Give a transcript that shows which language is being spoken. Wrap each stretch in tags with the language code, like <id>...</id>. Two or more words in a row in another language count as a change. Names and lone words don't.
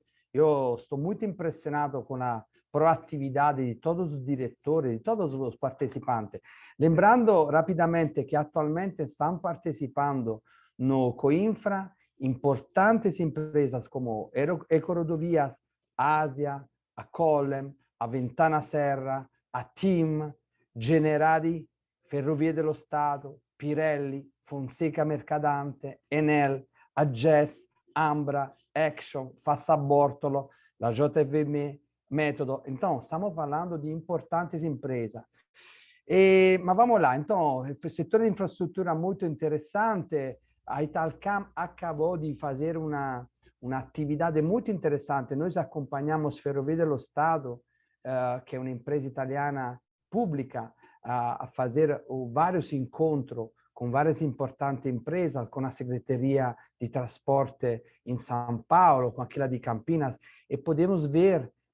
<pt>Eu estou muito impressionado com a proatividade de todos os diretores, de todos os participantes. Lembrando rapidamente que atualmente estão participando no Coinfra importantes empresas como Ecorodovias, Asia, a Colem, a Ventana Serra, a TIM, Generali, Ferrovie dello Stato, Pirelli, Fonseca Mercadante, Enel, Agess, Ambra, Action, Fassabortolo, la JVM, Metodo. Então, estamos falando de importantes empresas. Mas vamos lá, então, o setor de infraestrutura muito interessante. A Italcam acabou de fazer uma atividade muito interessante. Nós acompanhamos Ferrovie dello Stato, que é uma empresa italiana pública, a fazer vários encontros com várias importantes empresas, com a Secretaria de Transporte em São Paulo, com aquela de Campinas, e podemos ver</pt>